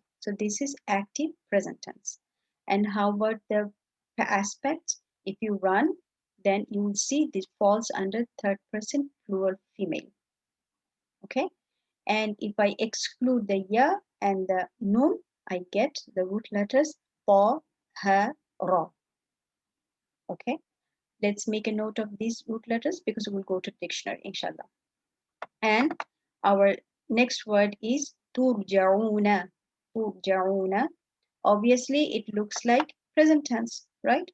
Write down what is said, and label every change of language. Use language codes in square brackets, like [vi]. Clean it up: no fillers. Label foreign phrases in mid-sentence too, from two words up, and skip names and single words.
[en] So this is active present tense. And how about the aspects? If you run, then you will see this falls under third person plural female. Okay. And if I exclude the ya and the nun, I get the root letters ta, ha, ra. Okay. Let's make a note of these root letters because we'll go to dictionary, inshallah. And our next word is turja'una. Turja'una. Obviously, it looks like present tense, right?